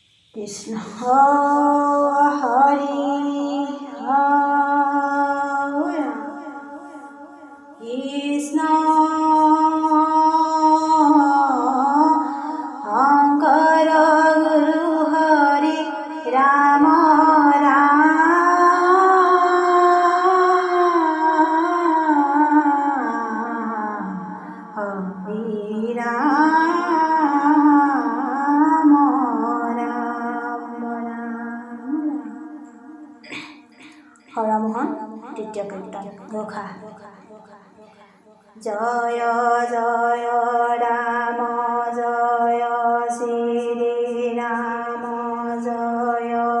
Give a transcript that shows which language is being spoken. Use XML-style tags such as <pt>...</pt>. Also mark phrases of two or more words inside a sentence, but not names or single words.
<hi>कृष्ण हरि हरि कृष्ण शंकर गुरु हरि राम</hi> <as>हरि राम হৰমোহন তৃতীয় কীৰ্তন ঘোষা। জয় জয় ৰাম জয় শ্ৰী ৰাম জয়</as>